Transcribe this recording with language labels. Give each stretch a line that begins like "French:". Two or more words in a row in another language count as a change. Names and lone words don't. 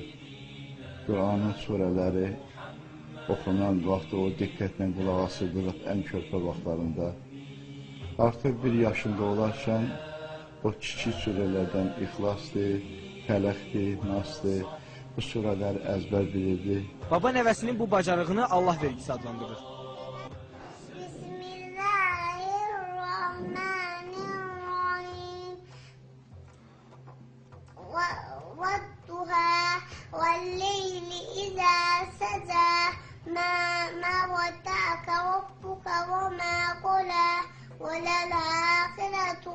Azerbaijani: Quranın surələri oxunan vaxtı o diqqətlə qulaq asırdıq ən körpə vaxtlarında. Artıq 1 yaşında olarkən o kiçik surələrdən İxlasdır, Fələqdir, Nasdır, bu surələri əzbər bilirdi. Baba nəvəsinin bu bacarığını Allah vergisi adlandırır.
Arabic: والليل إذا سجى ما ودعك ربك وما قلى وللآخرة